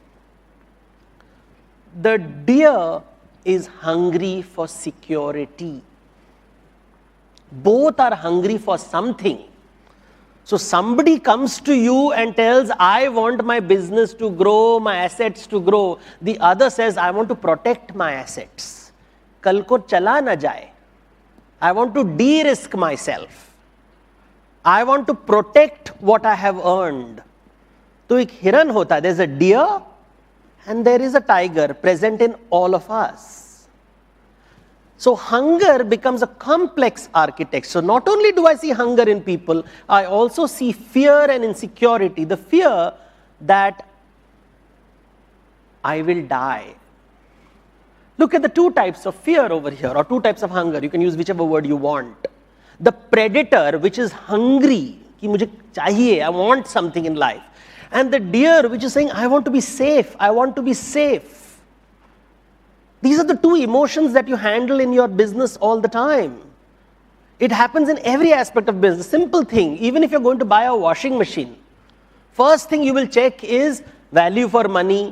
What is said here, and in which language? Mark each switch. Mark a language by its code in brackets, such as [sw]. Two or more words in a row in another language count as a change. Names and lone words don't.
[en] The deer is hungry for security. Both are hungry for something. So somebody comes to you and tells, I want my business to grow, my assets to grow. The other says, I want to protect my assets. [hi] कल को चला न जाए. [en] I want to de-risk myself. I want to protect what I have earned. So [hi] एक हिरण होता, [en] there's a deer and there is a tiger present in all of us. So hunger becomes a complex architect. So not only do I see hunger in people, I also see fear and insecurity. The fear that I will die. Look at the two types of fear over here, or two types of hunger. You can use whichever word you want. The predator, which is hungry, [hi] कि मुझे चाहिए, [en] I want something in life. And the deer, which is saying, I want to be safe, I want to be safe. These are the two emotions that you handle in your business all the time. It happens in every aspect of business. Simple thing, even if you're going to buy a washing machine, first thing you will check is value for money.